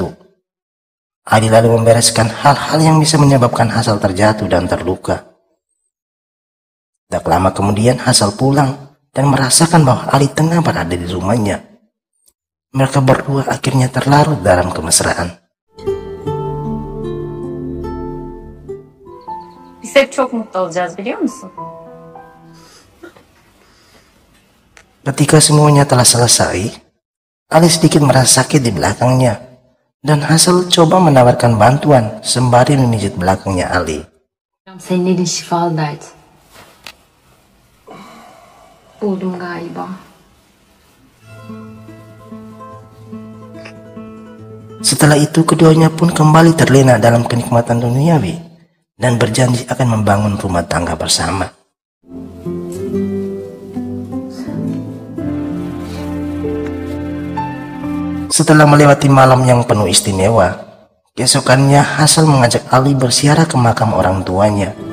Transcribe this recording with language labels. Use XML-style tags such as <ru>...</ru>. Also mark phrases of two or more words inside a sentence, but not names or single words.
<id>Ali lalu membereskan hal-hal yang bisa menyebabkan Hasan terjatuh dan terluka. Tak lama kemudian Hasan pulang dan merasakan bahwa Ali tengah berada di rumahnya. Mereka berdua akhirnya terlarut dalam kemesraan.</id> <tr>Biz hep çok mutlu olacağız biliyor musun?</tr> <id>Ketika semuanya telah selesai, Ali sedikit merasa sakit di belakangnya, dan Hasan coba menawarkan bantuan sembari memijit belakangnya Ali.</id> <tr>Senin elin şifalı derdi. Buldum galiba.</tr> <id>Setelah itu keduanya pun kembali terlena dalam kenikmatan duniawi dan berjanji akan membangun rumah tangga bersama. Setelah melewati malam yang penuh istimewa, keesokannya Hasan mengajak Ali berziarah ke makam orang tuanya.</id>